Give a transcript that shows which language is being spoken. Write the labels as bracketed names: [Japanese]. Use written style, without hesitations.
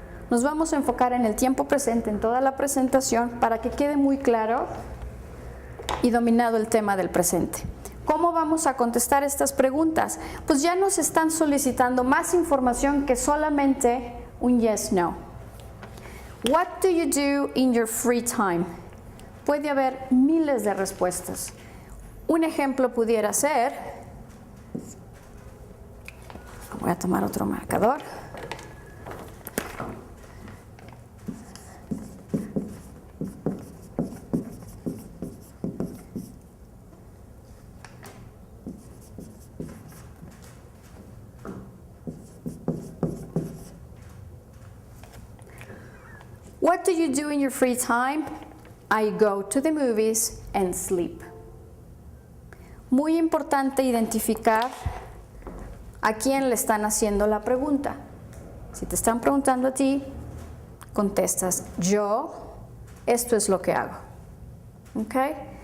[Spanish] Nos vamos a enfocar en el tiempo presente en toda la presentación para que quede muy claro y dominado el tema del presente. ¿Cómo vamos a contestar estas preguntas? Pues ya nos están solicitando más información que solamente un yes, no. [English] What do you do in your free time? [Spanish] Puede haber miles de respuestas. Un ejemplo pudiera ser, voy a tomar otro marcador. [English] What do you do in your free time? I go to the movies and sleep. [Spanish] Muy importante identificar a quién le están haciendo la pregunta. Si te están preguntando a ti, contestas yo, esto es lo que hago. ¿Okay?